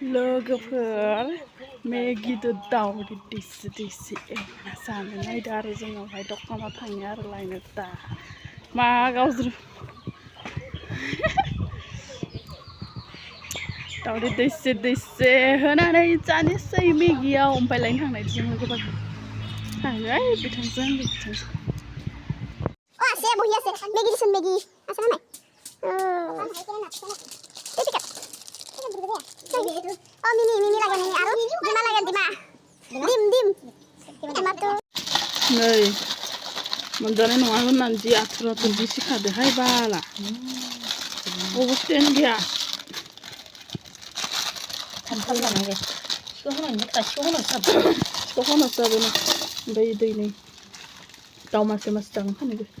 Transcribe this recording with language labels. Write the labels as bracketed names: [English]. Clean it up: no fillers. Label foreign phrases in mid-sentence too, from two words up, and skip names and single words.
[Bodo] लोगोफोर मेगिदो दाउदै दैसे दैसे एवना जानो नायदो आरो जोङोहाय दखानाव थाङो आरो लायनो दा मा गावज्रि दाउदै दैसे दैसे होनानै जानोसै मेगियाव ओमफ्राय लायनो थांनायदो जों लोगोफोर थांबाय बिथांजों बिथांजों [Assamese] আছে বহি আছে মেগি দিছুন মেগি আছে না নাই মিমি লাগে মিমি আৰু ডিমা লাগে ডিম টমাটো [Bodo] नै मोनजानाय नङा होननानै जि आथुर आथुर जि सिखादोहाय बाला अबस्थायानो गैया सिखौ जाबोनो ओमफ्राय दै नै दाउ मासे मासे जागोन फानैबो